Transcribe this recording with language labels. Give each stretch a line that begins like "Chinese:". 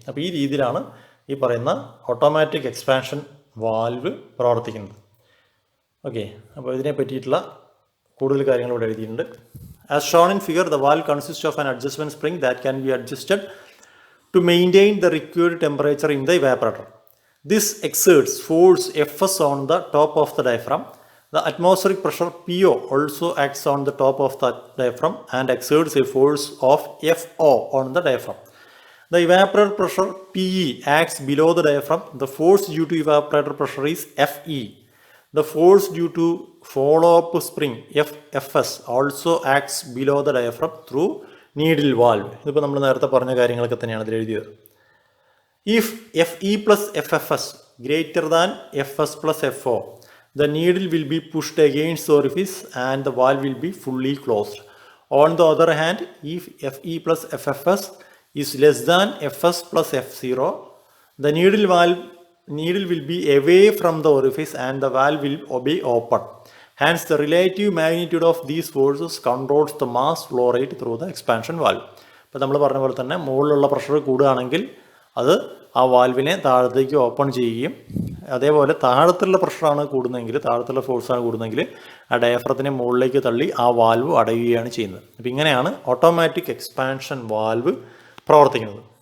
Malayalam: അപ്പോൾ ഈ രീതിയിലാണ് ഈ പറയുന്ന ഓട്ടോമാറ്റിക് എക്സ്പാൻഷൻ വാൽവ് പ്രവർത്തിക്കുന്നത്. ഓക്കെ, അപ്പോൾ ഇതിനെ പറ്റിയിട്ടുള്ള കൂടുതൽ കാര്യങ്ങൾ ഇവിടെ എഴുതിയിട്ടുണ്ട്.
English: As shown in figure, the valve consist of an adjustment spring that can be adjusted to maintain the required temperature in the evaporator. This exerts force Fs on the top of the diaphragm. The atmospheric pressure PO also acts on the top of the diaphragm and exerts a force of FO on the diaphragm. The evaporator pressure PE acts below the diaphragm. The force due to evaporator pressure is FE. The force due to follow-up spring FS also acts below the diaphragm through needle valve.
Malayalam: ഇതിപ്പോൾ നമ്മൾ നേരത്തെ പറഞ്ഞ കാര്യങ്ങളൊക്കെ തന്നെയാണ് ഇതിൽ എഴുതിയത്.
English: If FE plus FFS greater than FS plus FO, the needle will be pushed against the orifice and the valve will be fully closed. On the other hand, if FE plus FFS is less than FS plus F0, the needle will be away from the orifice and the valve will be open. Hence, the relative magnitude of these forces controls the mass flow rate through the expansion valve.
Malayalam: ഇപ്പോൾ നമ്മൾ പറഞ്ഞ പോലെ തന്നെ മുകളിലുള്ള pressure കൂടുകയാണെങ്കിൽ അത് ആ വാൽവിനെ താഴത്തേക്ക് open ചെയ്യുകയും അതേപോലെ താഴത്തുള്ള പ്രഷറാണ് കൂടുന്നതെങ്കിൽ, താഴത്തുള്ള ഫോഴ്സാണ് കൂടുന്നതെങ്കിൽ ആ ഡയഫ്രത്തിനെ മുകളിലേക്ക് തള്ളി ആ വാൽവ് അടയുകയാണ് ചെയ്യുന്നത്. അപ്പോൾ ഇങ്ങനെയാണ് ഓട്ടോമാറ്റിക് എക്സ്പാൻഷൻ വാൽവ് പ്രവർത്തിക്കുന്നത്.